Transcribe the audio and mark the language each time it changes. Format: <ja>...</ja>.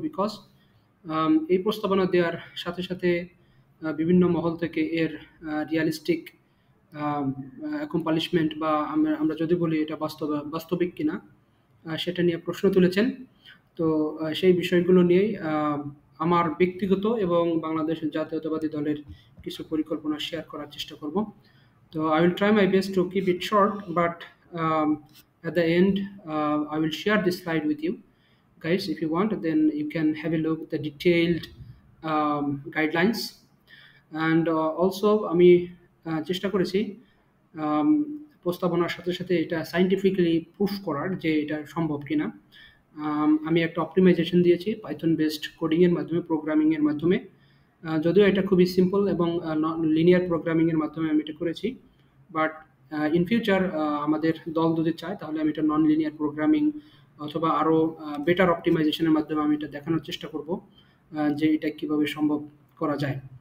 <bn>Because এই প্রস্তাবনা দেওয়ার সাথে, সাথে বিভিন্ন মহল থেকে এর রিয়ালিস্টিক আম accomplishment বা আমরা আমরা যদি বলি এটা বাস্তবিক কিনা সেটা নিয়ে প্রশ্ন তুলেছেন। তো সেই বিষয়গুলো নিয়েই আমার ব্যক্তিগত এবং বাংলাদেশের জাতীয়তাবাদী দলের কিছু পরিকল্পনা শেয়ার করার চেষ্টা করব।</bn> <en>So I will try my best to keep it short, but at the end, I will share this slide with you, guys. If you want, then you can have a look at the detailed guidelines. And also,</en> <bn>আমি চেষ্টা করেছি um, প্রস্তাবনার সাথে সাথে এটা scientifically proof করার যে এটা সম্ভব কিনা। আমি একটা অপটিমাইজেশন দিয়েছি পাইথন বেসড কোডিং এর মাধ্যমে, প্রোগ্রামিং এর মাধ্যমে। যদিও এটা খুবই সিম্পল এবং লিনিয়ার প্রোগ্রামিং এর মাধ্যমে আমি এটা করেছি,</bn> <en>but in future</en> <bn>আমাদের দল যদি চায় তাহলে আমি এটা নন লিনিয়ার প্রোগ্রামিং অথবা আরও বেটার অপটিমাইজেশনের মাধ্যমে আমি এটা দেখানোর চেষ্টা করব যে এটা কিভাবে সম্ভব করা যায়।</bn>